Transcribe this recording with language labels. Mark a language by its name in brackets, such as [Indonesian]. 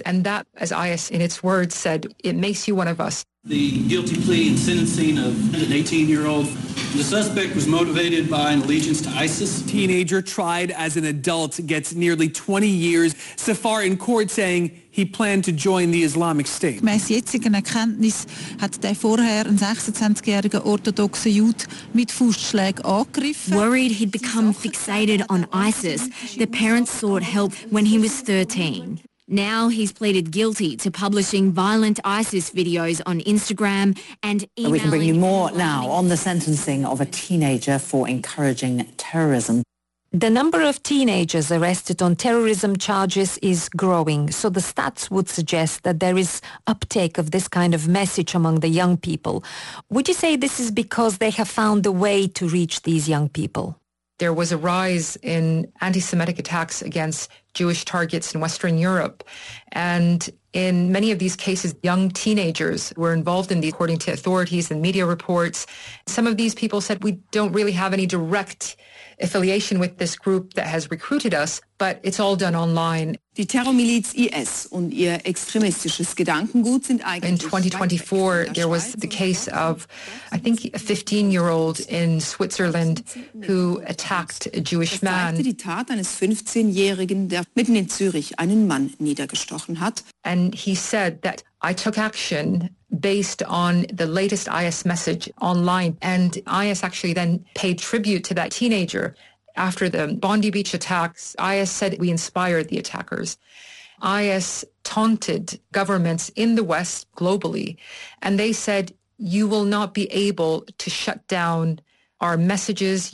[English] And that, as IS in its words said, it makes you one of us. The guilty plea and sentencing of an 18-year-old. The suspect was motivated by an allegiance to ISIS. Teenager tried as an adult gets nearly 20 years. Safar in court saying he planned to join the Islamic State. [German] Gemäss jetzigen Erkenntnis hat der vorher ein 26-jähriger orthodoxer Jude mit Faustschlägen angegriffen. [English] Worried he'd become fixated on ISIS, the parents sought help when he was 13. Now he's pleaded guilty to publishing violent ISIS videos on Instagram and emailing. We can bring you more now on the sentencing of a teenager for encouraging terrorism. The number of teenagers arrested on terrorism charges is growing, so the stats would suggest that there is uptake of this kind of message among the young people. Would you say this is because they have found a way to reach these young people? There was a rise in anti-Semitic attacks against Jewish targets in Western Europe. And in many of these cases, young teenagers were involved in these, according to authorities and media reports. Some of these people said, we don't really have any direct affiliation with this group that has recruited us, but it's all done online. [German] Die Terrormiliz IS und ihr extremistisches Gedankengut sind eigentlich. [English] In 2024, there was the case of, I think, a 15-year-old in Switzerland who attacked a Jewish man. [German] Die Tat eines 15-Jährigen, der mitten in Zürich einen Mann niedergestochen hat. [English] And he said that I took action based on the latest IS message online, and IS actually then paid tribute to that teenager. After the Bondi Beach attacks, IS said we inspired the attackers. IS taunted governments in the West globally, and they said, you will not be able to shut down our messages.